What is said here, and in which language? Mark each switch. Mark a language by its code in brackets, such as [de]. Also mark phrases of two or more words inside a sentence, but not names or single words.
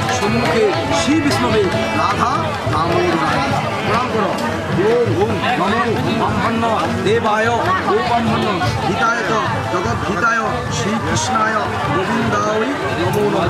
[bn] সম্মুখে [sa] শ্রী বিষ্ণবে রাধা দামোদরায় [bn] প্রণাম করো। [sa] ওম ওম নমো ব্রহ্মণ্য দেবায় গোপণ্য হিতায় চ জগদ্ধিতায় শ্রীকৃষ্ণায় গোবিন্দায় নমো নমঃ।